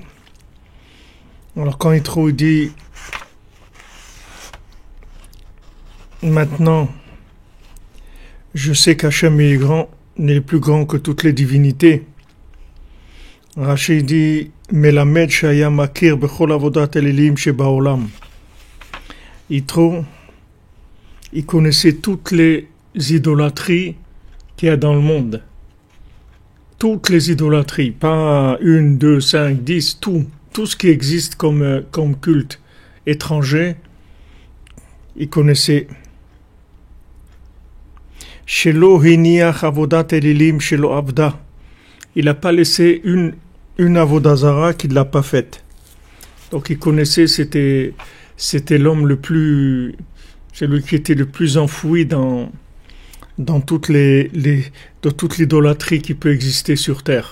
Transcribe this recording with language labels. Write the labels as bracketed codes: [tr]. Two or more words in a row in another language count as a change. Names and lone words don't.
[fr] Alors quand Yitro dit maintenant, je sais qu'Hachem est grand, il est plus grand que toutes les divinités. Rashi dit [he] מלמד שהיה מכיר בכל עבודת אלילים שבעולם. [fr] Yitro, il connaissait toutes les idolâtries qu'il y a dans le monde. Toutes les idolâtries, pas 1, 2, 5, 10, tout ce qui existe comme culte étranger, il connaissait. [he] שלא הניח עבודת אלילים שלא עבדה. [fr] Il n'a pas laissé une avodazara qu'il ne l'a pas faite. Donc il connaissait, c'était l'homme le plus... celui qui était le plus enfoui dans toute l'idolâtrie qui peut exister sur terre.